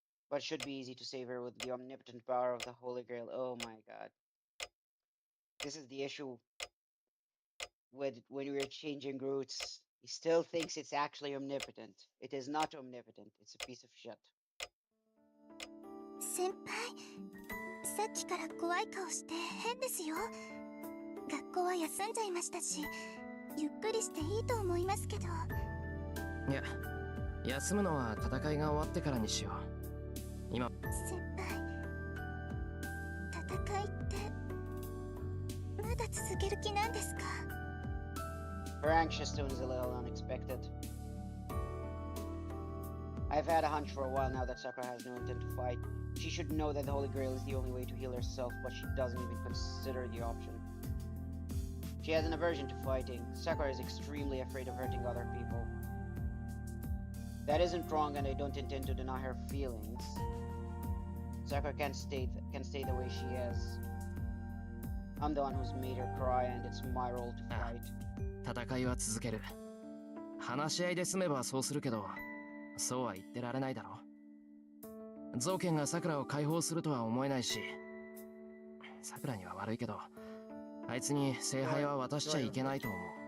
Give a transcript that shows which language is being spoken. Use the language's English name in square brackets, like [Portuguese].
[English] But it should be easy to save her with the omnipotent power of the Holy Grail. Oh my god. This is the issue with when we're changing routes. He still thinks it's actually omnipotent. It is not omnipotent. It's a piece of shit. [Japanese] 先輩、さっきから怖い顔して変ですよ。学校は休んじゃいましたし、ゆっくりしていいと思いますけど。いや、休むのは戦いが終わってからにしよう。今、先輩、戦いってまだ続ける気なんですか？ [English] Her anxious tone is a little unexpected. I've had a hunch for a while now that Sakura has no intent to fight. She should know that the Holy Grail is the only way to heal herself, but she doesn't even consider the option. She has an aversion to fighting. Sakura is extremely afraid of hurting other people. That isn't wrong, and I don't intend to deny her feelings. Sakura can stay the way she is. I'm the one who's made her cry, and it's my role to fight. [Japanese] 戦いは続ける。話し合いで済めばそうするけど、そうは言ってられないだろ。ゾウケンがサクラを解放するとは思えないし、サクラには悪いけど、あいつに聖杯は渡しちゃいけないと思う。